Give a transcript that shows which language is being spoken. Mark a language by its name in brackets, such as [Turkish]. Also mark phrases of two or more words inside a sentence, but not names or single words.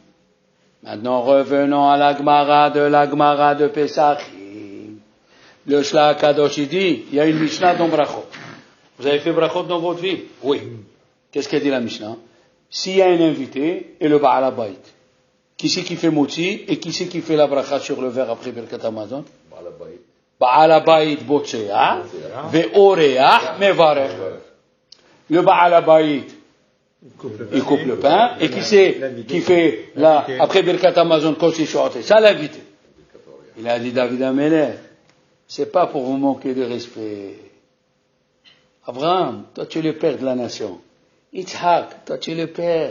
[French] Maintenant, revenons à la Gemara de Pesachim. Le Shla Kadosh, il dit, il y a une Mishnah dans Brachot. Vous avez fait Brachot dans votre vie? Oui. Qu'est-ce qu'elle dit la Mishnah? S'il y a un invité et le [Hebrew] בעל הבית, [French] qui c'est qui fait Motzi et qui c'est qui fait la bracha sur le verre après [Hebrew] ברכת המזון? בעל הבית בוצע, ואורח מברך. [French] Le [Hebrew] בעל הבית, [French] il coupe le pain, et qui c'est qui fait après [Hebrew] ברכת המזון, [French] quand c'est chanté? Ça l'invité. Il a dit David Amelech, c'est pas pour vous manquer de respect. Abraham, toi tu es le père de la nation. Yitzhak, toi tu es le père.